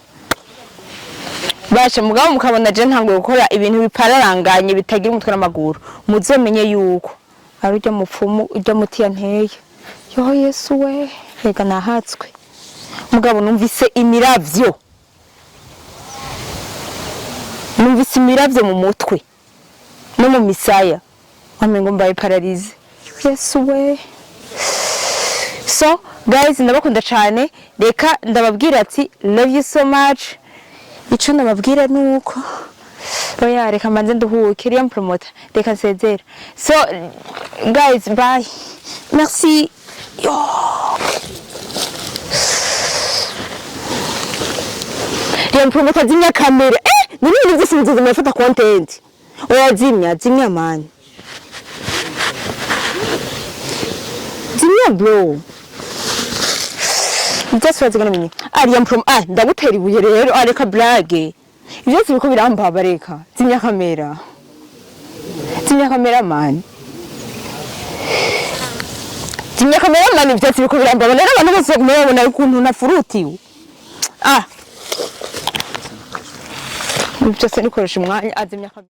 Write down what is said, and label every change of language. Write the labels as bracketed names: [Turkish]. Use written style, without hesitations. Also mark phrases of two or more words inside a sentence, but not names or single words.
[Rundi] basha mugabo mukabona je ntangoye gukora ibintu bipararanganye bitagira umutwe n'amaguru muzomenye yuko ari ujya mupfumu ujya muti yanteye yo Yesu we rega nahatswe mugabo numvise imiravyo mu mutwe no mu misaya amengo mbaye paralize Yesu we [English] so guys [Rundi] ndabakunda cyane reka ndababwira ati [English] love you so much [Rundi] ico ndababwira nuko oya reka mbanze nduhuke riya promoter reka nsezera [English] so guys bye [Rundi] merci riya promoter zimya kamera nibindi byose nziza mufata content oya zimya man zimya bro [English] just what's gonna be [Rundi] ariya from ndagutera ibuye rero areka blague ibyo biko birambaba reka zimya kamera Zimya cameraman. Zimya cameraman ivyatsi biko birambaba rero abantu bose kumubona ukuntu nafurutiwe. Byose nikoresha umwanya azimya